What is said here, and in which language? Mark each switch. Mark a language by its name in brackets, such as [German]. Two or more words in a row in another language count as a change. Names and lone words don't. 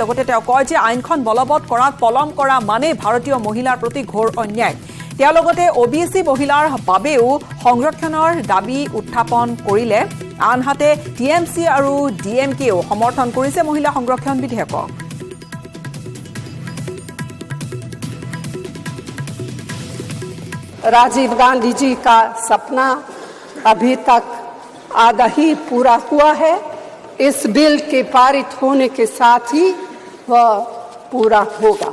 [Assamese] লগতে তেওঁ কয় যে আইনখন বলবৎ কৰাত পলম কৰা মানে ভাৰতীয় মহিলাৰ প্ৰতি ঘোৰ অন্যায়। তেওঁ লগতে OBC মহিলাৰ বাবেও সংৰক্ষণৰ দাবী উত্থাপন কৰিলে। আনহাতে TMC আৰু DMKও সমৰ্থন কৰিছে মহিলা সংৰক্ষণ বিধেয়কক। [Hindi] राजीव गांधी जी का सपना अभी तक आधा ही पूरा हुआ है। इस बिल के पारित होने के साथ ही वह पूरा होगा।